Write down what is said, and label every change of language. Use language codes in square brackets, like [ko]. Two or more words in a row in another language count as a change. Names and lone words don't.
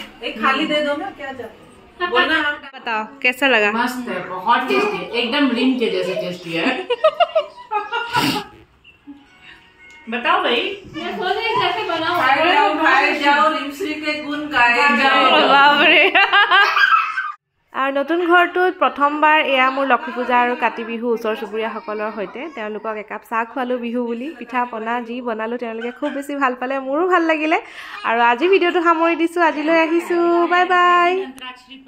[hi] एक खाली दे दो ना क्या जाता बोलना हम बताओ कैसा लगा मस्त है बहुत टेस्टी एकदम रिंग के जैसे टेस्टी है बताओ भाई मैं सोच रही कैसे बनाऊं खाए जाओ रिमश्री के गुण गाए जाओ [as] বাপৰে আৰু নতুন ঘৰটোত প্ৰথমবাৰ এয়া মোৰ লক্ষ্মী পূজা আৰু কাতি বিহু ওচৰ চুবুৰীয়াসকলৰ সৈতে তেওঁলোকক একাপ চাহ খোৱালোঁ বিহু বুলি পিঠা পনা যি বনালোঁ তেওঁলোকে খুব বেছি ভাল পালে মোৰো ভাল লাগিলে আৰু আজি ভিডিঅ'টো সামৰি দিছোঁ আজিলৈ আহিছোঁ বাই বাই